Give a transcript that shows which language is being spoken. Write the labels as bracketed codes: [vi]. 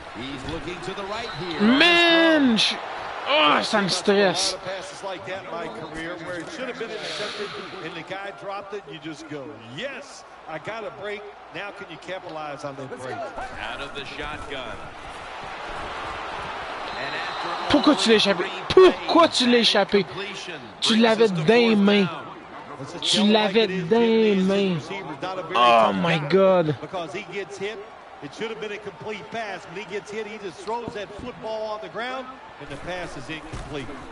[en] He's looking to the right here. [fr] Man! Oh, ça me stresse. [en] Passes like that in my career where it should have been intercepted and the guy dropped it, you just go, yes, I got a break. Now can you capitalize on that break? Out of the shotgun. [fr] Pourquoi tu l'as échappé? Pourquoi tu l'as échappé? Tu l'avais dans les mains. Tu l'avais dans les mains. [en] Oh my God. Because he gets hit, It should have been a complete pass. When he gets hit, he just throws that football on the ground, and the pass is incomplete.